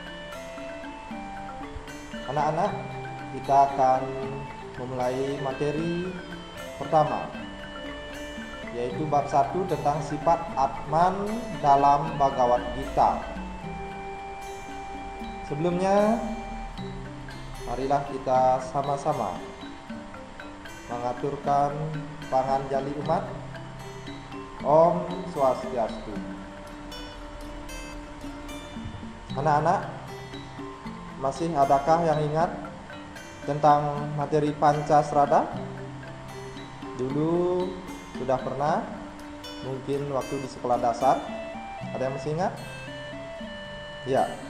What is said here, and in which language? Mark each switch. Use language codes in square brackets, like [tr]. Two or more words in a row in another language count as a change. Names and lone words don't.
[id] Anak-anak, kita akan memulai materi pertama, yaitu bab 1 tentang sifat Atman dalam Bhagavad Gita. Sebelumnya, marilah kita sama-sama mengaturkan panganjali umat. Om Swastiastu. Anak-anak, masih adakah yang ingat tentang materi Pancasrada? Dulu sudah pernah, mungkin waktu di sekolah dasar. Ada yang masih ingat? Ya.